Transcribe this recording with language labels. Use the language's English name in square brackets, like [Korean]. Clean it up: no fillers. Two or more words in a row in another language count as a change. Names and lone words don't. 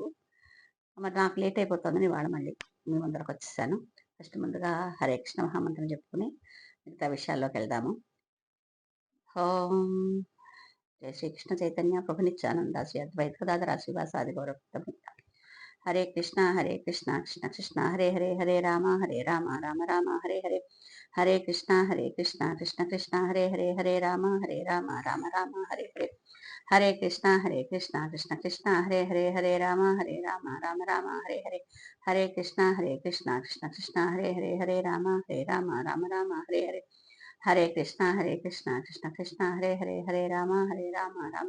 [Telugu] మరి నాకు లేట్ అయిపోతుందని ఇవాళ మళ్ళీ మీ ముందరకు వచ్చేసాను. ఫస్ట్ ముందుగా హరే కృష్ణ మహామంత్రం చెప్పుకుని మిగతా విషయాల్లోకి వెళ్దాము. [Sanskrit] ఓం జయ శ్రీకృష్ణ చైతన్య ప్రభు నిత్యానంద శ్రీ అద్వైత గదాధర శ్రీవాసాది గౌరవ. హరే కృష్ణ కృష్ణ కృష్ణ హరే హరే, హరే రామ రామ రామ హరే హరే, హరే కృష్ణ కృష్ణ కృష్ణ హరే హరే, హరే రామ రామ రామ హరే హరే, హరే కృష్ణ కృష్ణ కృష్ణ హరే హరే, హరే రామ రామ రామ హరే హరే, హరే కృష్ణ కృష్ణ కృష్ణ హరే హరే, హరే రామ రామ రామ హరే హరే, హరే కృష్ణ కృష్ణ కృష్ణ హరే హరే, హరే రామ రామ